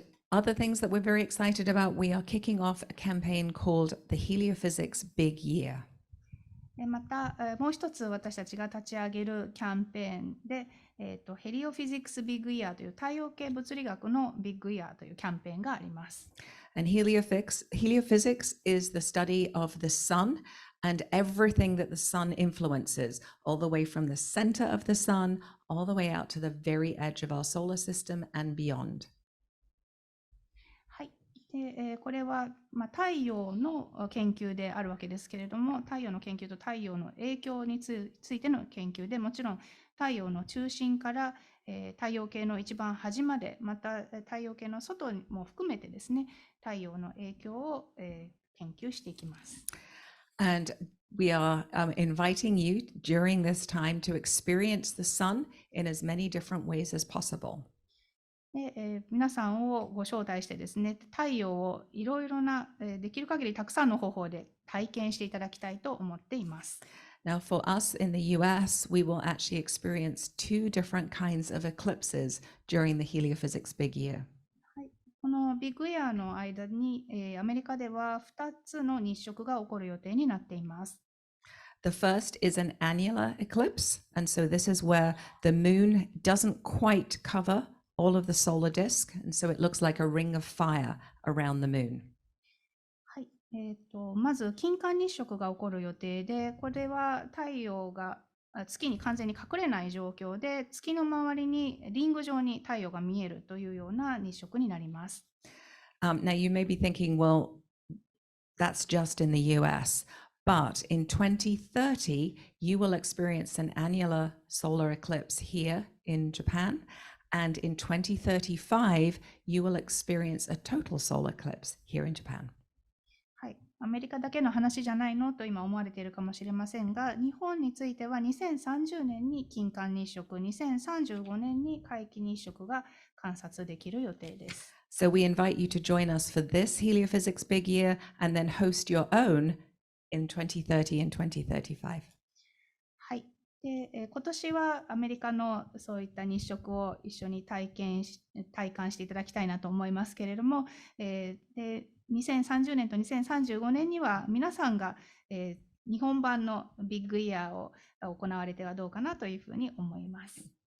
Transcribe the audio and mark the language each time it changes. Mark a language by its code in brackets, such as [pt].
[en] Other things that we're very excited about, we are kicking off a campaign called the Heliophysics Big Year. [ja] また、もう一つ私たちが立ち上げるキャンペーンで、Heliophysics Big Year という太陽系物理学のビッグイヤーというキャンペーンがあります。 [en] And heliophysics is the study of the sun and everything that the sun influences, all the way from the center of the sun, all the way out to the very edge of our solar system and beyond. [ja] はい。でこれは、太陽の研究であるわけですけれども、太陽の研究と太陽の影響についての研究で、もちろん太陽の中心から、太陽系の一番端まで、また太陽系の外も含めてですね、太陽の影響を、研究していきます。 [en] And we are inviting you during this time to experience the sun in as many different ways as possible. [ja] で皆さんをご招待してですね、太陽をいろいろな、できる限りたくさんの方法で体験していただきたいと思っています。 [en] Now, for us in the US, we will actually experience two different kinds of eclipses during the Heliophysics Big Year. [ja] はい、このビッグイヤーの間に、アメリカでは2つの日食が起こる予定になっています。 [en] The first is an annular eclipse, and so this is where the moon doesn't quite cover all of the solar disk, and so it looks like a ring of fire around the moon. [ja] はい、まず金環日食が起こる予定で、これは太陽が月に完全に隠れない状況で、月の周りにリング状に太陽が見えるというような日食になります。 [en] Now, you may be thinking, well, that's just in the US, but in 2030, you will experience an annular solar eclipse here in Japan, and in 2035, you will experience a total solar eclipse here in Japan. [ja] はい、アメリカだけの話じゃないのと今思われているかもしれませんが、日本については2030年に金環日食、2035年に皆既日食が観察できる予定です。 [en] So we invite you to join us for this Heliophysics Big Year and then host your own in 2030 and 2035. [ja] はい。で、今年はアメリカのそういった日食を一緒に体感していただきたいなと思いますけれども、で2030年と2035年には皆さんが、日本版のビッグイヤーを行われてはどうかなというふうに思います。